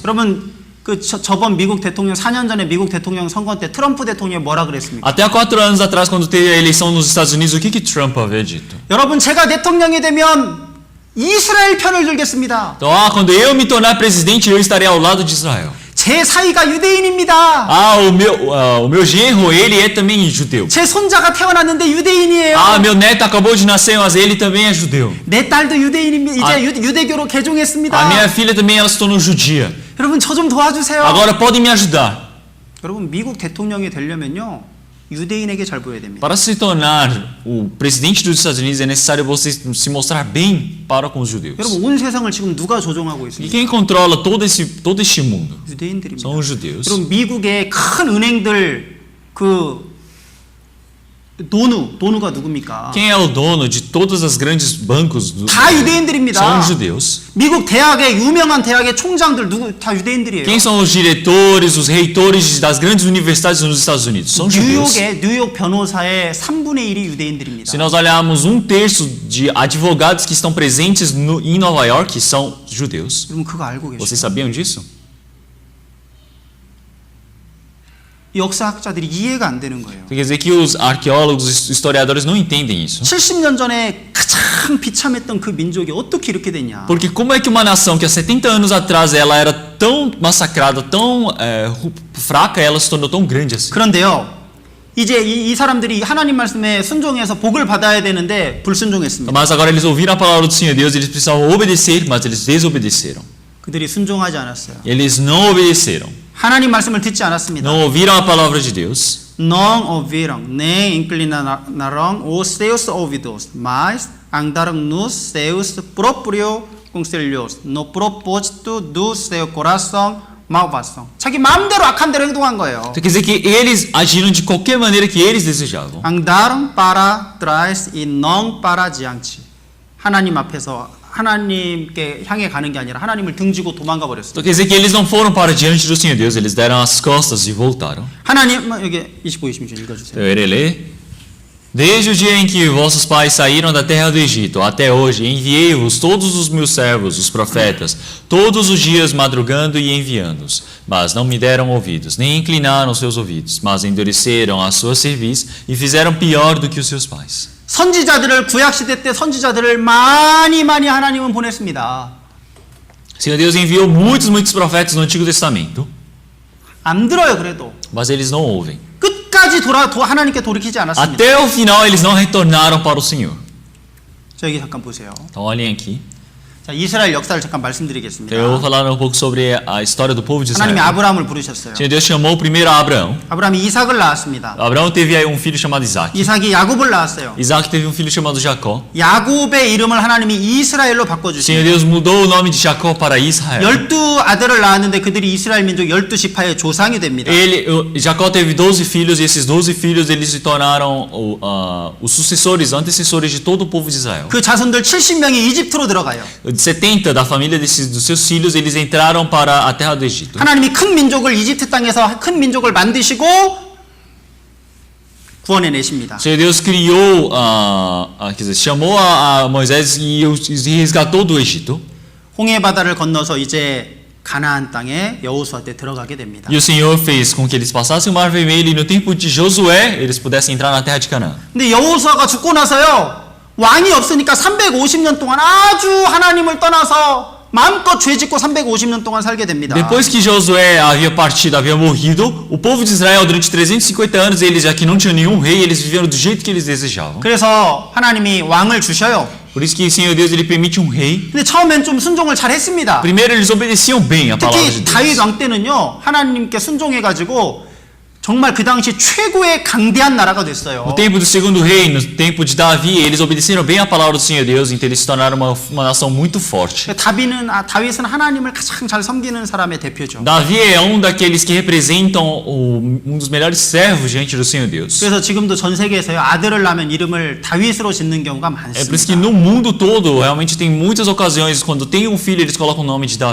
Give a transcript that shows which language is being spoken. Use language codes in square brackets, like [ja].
[ko] 여러분 저번 미국 대통령 4년 전에 미국 대통령 선거 때 트럼프 대통령이 뭐라 그랬습니까? [pt] Até há 4 anos atrás, quando teve a eleição nos Estados Unidos, o que Trump havia dito? [ko] 여러분 제가 대통령이 되면 이스라엘 편을 들겠습니다. [pt] Então, quando eu me tornar presidente, eu estarei ao lado de Israel. [ko] 제 사위가 유대인입니다. [pt] O meu genro, ele é também judeu. [ko] 제 손자가 태어났는데 유대인이에요. [pt] Meu neto acabou de nascer, mas ele também é judeu. [ko] 내 딸도 유대인입니다. 이제 유대교로 개종했습니다. [pt] A minha filha também, ela se tornou judia. [ko] 여러분 저 좀 도와주세요. [pt] Agora podem me ajudar. [ko] 여러분 미국 대통령이 되려면요 유대인에게 잘 보여야 됩니다. [pt] Para se tornar o presidente dos Estados Unidos, é necessário você se mostrar bem para com os judeus. [ko] 여러분 온 세상을 지금 누가 조종하고 [pt] E [ko] 있습니까? [pt] quem controla todo este mundo? [ko] 유대인들입니다. [pt] São os judeus. [ko] 여러분 미국의 큰 은행들 그 도누가 누굽니까? [pt] Quem é o dono de todos os grandes bancos do [ko] 다 유대인들입니다. [pt] São os judeus. [ko] 미국 대학의 유명한 대학의 총장들 누구 다 유대인들이에요. [pt] Quem são os diretores, os reitores das grandes universidades nos Estados Unidos? São judeus. [ko] 뉴욕 변호사의 3분의 1이 유대인들입니다. [pt] Se nós olharmos 1/3 de advogados que estão presentes em Nova York são judeus. [ko] 여러분 그거 알고 계세요? [pt] Vocês sabiam disso? [ko] 역사학자들이 이해가 안 되는 거예요. [pt] Quer dizer que os arqueólogos, os historiadores não entendem isso. [ko] 70년 전에 가장 비참했던 그 민족이 어떻게 이렇게 됐냐? [pt] Porque como é que uma nação que há 70 anos atrás ela era tão massacrada, tão fraca, ela se tornou tão grande assim? [ko] 그런데요. 이제 이 사람들이 하나님 말씀에 순종해서 복을 받아야 되는데 불순종했습니다. [pt] Mas agora eles ouviram a palavra do Senhor Deus, eles precisavam obedecer, mas eles desobedeceram. [ko] 그들이 순종하지 않았어요. [pt] Eles não obedeceram. [ko] 하나님 말씀을 듣지 않았습니다. [pt] Não ouviram a palavra de Deus. Não ouviram, nem inclinaram os seus ouvidos, mas andaram nos seus próprios conselhos, no propósito do seu coração malvado. [ko] 자기 마음대로 악한 대로 행동한 거예요. [pt] Então, quer dizer que eles agiram de qualquer maneira que eles desejavam. Andaram para trás e não para diante. [ko] 하나님 앞에서 하나님께 향해 가는 게 아니라 하나님을 등지고 도망가 버렸어요. [pt] Então quer dizer que eles não foram para diante do Senhor Deus, eles deram as costas e voltaram. [ko] 하나님 여기 25, 26절 읽어주세요. [pt] Eu irei ler. Desde o dia em que vossos pais saíram da terra do Egito até hoje, enviei-vos todos os meus servos, os profetas, todos os dias madrugando e enviando-os. Mas não me deram ouvidos, nem inclinaram seus ouvidos, mas endureceram a sua cerviz e fizeram pior do que os seus pais. [ko] 선지자들을 구약시대 때 선지자들을 많이 하나님은 보냈습니다. [pt] O Senhor Deus enviou muitos profetas no Antigo Testamento, [ko] 안 들어요 그래도. [pt] mas eles não ouvem. [ko] 끝까지 하나님께 돌이키지 않았습니다. [pt] Até o final eles não retornaram para o Senhor. [ko] 자 여기 잠깐 보세요. [pt] Então olhem aqui. [ko] 자 이스라엘 역사를 잠깐 말씀드리겠습니다. [pt] Eu vou falar um pouco sobre a história do povo de [ko] 하나님이 [pt] Israel. [ko] 아브라함을 부르셨어요. [pt] O Senhor Deus chamou primeiro a Abraão. [ko] 아브라함이 이삭을 낳았습니다. [pt] Abraão teve aí filho chamado Isaac. [ko] 이삭이 야곱을 낳았어요. [pt] Isaac teve filho chamado Jacó. [ko] 야곱의 이름을 하나님이 이스라엘로 [pt] O Senhor [ko] 바꿔주시고 [pt] Deus mudou o nome de Jacó para Israel. [ko] 12 아들을 낳았는데 그들이 이스라엘 민족 12지파의 조상이 됩니다. [pt] Jacó teve 12 filhos e esses 12 filhos eles se tornaram os sucessores, antecessores de todo o povo de Israel. [ko] 그 자손들 70명이 이집트로 들어가요. [pt] 70 da família dos seus filhos eles entraram para a terra do Egito. [ko] 하나님이 큰 민족을 이집트 땅에서 큰 민족을 만드시고 구원해 내십니다. [pt] O Senhor Deus criou, quer dizer, chamou a Moisés e resgatou do Egito. [ko] 홍해 바다를 건너서 이제 가나안 땅에 여호수아 때 들어가게 됩니다. [pt] E o Senhor fez com que eles passassem o Mar Vermelho e no tempo de Josué eles pudessem entrar na terra de Canaã. [ko] 근데 여호수아가 죽고 나서요. 왕이 없으니까 350년 동안 아주 하나님을 떠나서 마음껏 죄짓고 350년 동안 살게 됩니다. [pt] Depois que Josué havia partido, havia morrido, o povo de Israel durante 350 anos, eles já que não tinham nenhum rei, eles viveram do jeito que eles desejavam. [ko] 그래서 하나님이 왕을 주셔요. [pt] Por isso que o Senhor Deus ele permite rei. [ko] 근데 처음엔 좀 순종을 잘 했습니다. [pt] Primeiro eles obedeciam bem a palavra de [ko] 특히 다윗 [pt] Deus. [ko] 왕 때는요. 하나님께 순종해 가지고 정말 그 당시 최고의 강대한 나라가 됐어요. [pt] No tempo do segundo rei, no tempo de Davi, eles obedeceram bem a palavra do Senhor Deus, então eles se tornaram uma nação muito forte. [ko] 다윗은 하나님을 가장 잘 섬기는 사람의 대표죠. [pt] Davi é um daqueles que representam um dos melhores servos diante do Senhor Deus. [ko] 그래서 지금도 전 세계에서요, 아들을 낳으면 이름을 다윗으로 짓는 경우가 [pt] É por isso que [ko] 많습니다. [pt] no mundo todo, realmente tem muitas ocasiões, quando tem um filho, eles colocam o nome de Davi.